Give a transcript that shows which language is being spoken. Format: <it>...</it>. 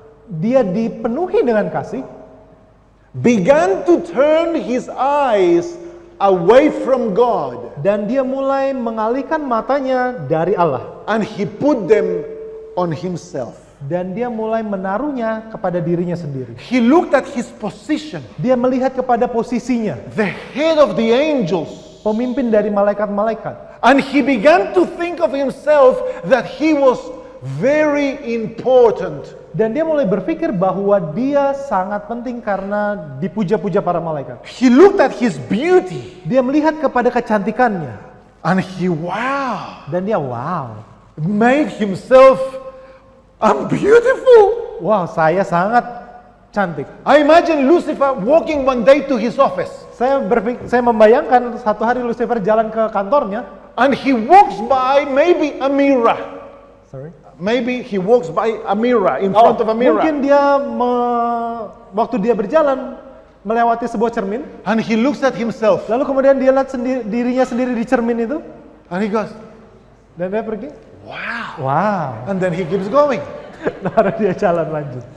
<id>dia dipenuhi dengan kasih,</id> <en>began to turn his eyes away from God,</en> <id>dan dia mulai mengalihkan matanya dari Allah,</id> <en>and he put them on himself.</en> <id>dan dia mulai menaruhnya kepada dirinya sendiri.</id> <en>He looked at his position,</en> <id>Dia melihat kepada posisinya,</id> <en>the head of the angels,</en> <id>pemimpin dari malaikat-malaikat,</id> <en>and he began to think of himself that he was very important.</en> <id>dan dia mulai berpikir bahwa dia sangat penting karena dipuja-puja para malaikat.</id> <en>He looked at his beauty,</en> <id>Dia melihat kepada kecantikannya,</id> <en>and he, wow,</en> <id>dan dia wow,</id> <en>made himself, I'm beautiful.</en> <id>wow, saya sangat cantik.</id> <en>I imagine Lucifer walking one day to his office,</en> <id>Saya membayangkan satu hari Lucifer jalan ke kantornya.</id> <en>and he walks by maybe a mirror. Sorry. Maybe he walks by a mirror, in front of a mirror,</en> <id>Mungkin dia waktu dia berjalan melewati sebuah cermin,</id> <en>and he looks at himself,</en> <id>lalu kemudian dia lihat dirinya sendiri di cermin itu,</id> <en>and he goes,</en> <id>dan dia pergi. wow. Wow.</id> <en>And then he keeps going.</en> <id>Lalu dia jalan lanjut.</id>